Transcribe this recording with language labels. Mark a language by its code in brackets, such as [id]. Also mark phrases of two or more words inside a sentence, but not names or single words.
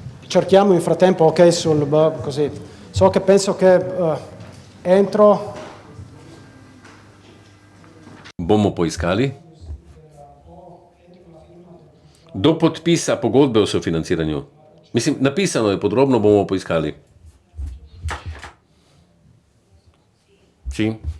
[it] cerchiamo nel frattempo, ok, così. So che penso che entro... [sl] Bomo poiskali. Do podpisa pogodbe o sofinanciranju. Mislim, napisano je podrobno, bomo poiskali. [it] Sì.